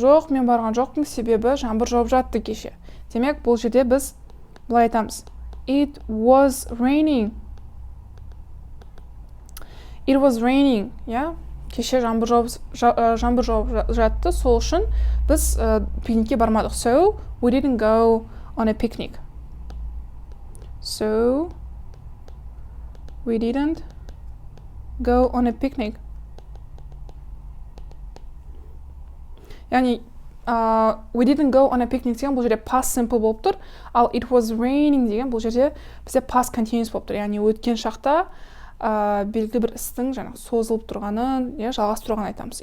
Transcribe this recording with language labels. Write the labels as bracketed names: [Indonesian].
[Kazakh] Жоқ, мен барған жоқпын, себебі жаңбыр жауып жатты кеше. Демек, бұл жерде біз былай айтамыз. [English] It was raining. It was raining, [Kazakh] кеше жаңбыр жауып жатты, сол үшін біз пикникке бармадық. [English] So, we didn't go on a picnic. So, we didn't go on a picnic. [Kazakh] Яғни, [English] we didn't go on a picnic [Kazakh] деген бұл жерде past simple болып тұр, ал [English] it was raining [Kazakh] деген бұл жерде бізде past continuous болып тұр. Яғни, өткен шақта белгілі бір істің созылып тұрғанын, жалғастырғанын айтамыз.